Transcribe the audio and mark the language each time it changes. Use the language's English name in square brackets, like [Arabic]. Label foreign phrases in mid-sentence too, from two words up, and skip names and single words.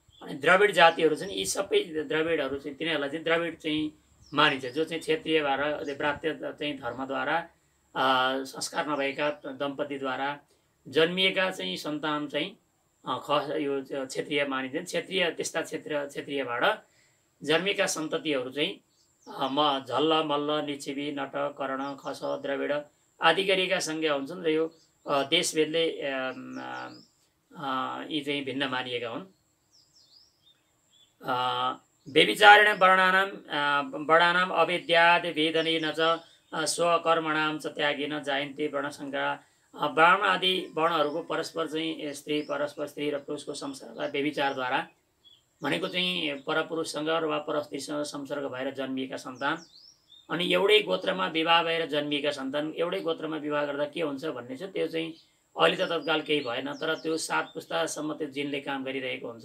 [Nepali] अनि द्रविड जातिहरू छन्, यी सबै द्रविडहरू चाहिँ तिनीहरूलाई चाहिँ द्रविड चाहिँ मानिन्छ, जो चाहिँ क्षेत्रीय भएर व्रात्य चाहिँ धर्मद्वारा संस्कार नभएका दम्पतिद्वारा जन्मिएका चाहिँ सन्तान चाहिँ यो क्षेत्रीय मानिन्छन्। त्यस्ता क्षेत्रीयबाट जन्मिएका सन्ततिहरू चाहिँ झल्ल मल्ल लिच्छवी नट कर्ण खस द्रविड आदि गरिएका संज्ञा हुन्छन् र यो देशभेदले यी चाहिँ भिन्न मानिएका हुन्। [Sanskrit] व्यभिचारेण वर्णानाम अवेद्याद वेदनेन च स्वकर्मणाम च त्यागेन जायन्ते वर्णसङ्ख्या। [Nepali] वर्ण आदि वर्णहरूको परस्पर चाहिँ स्त्री र पुरुषको संसर्ग व्यभिचारद्वारा भनेको चाहिँ परपुरुषसँग वा परस्त्रीसँग संसर्ग भएर जन्मिएका सन्तान अनि एउटै गोत्रमा विवाह भएर जन्मिएका सन्तान एउटै गोत्रमा विवाह गर्दा के हुन्छ भन्ने छ। त्यो चाहिँ अहिले त तत्काल केही भएन, तर त्यो 7 पुस्तासम्म त्यो जिनले काम गरिरहेको हुन्छ।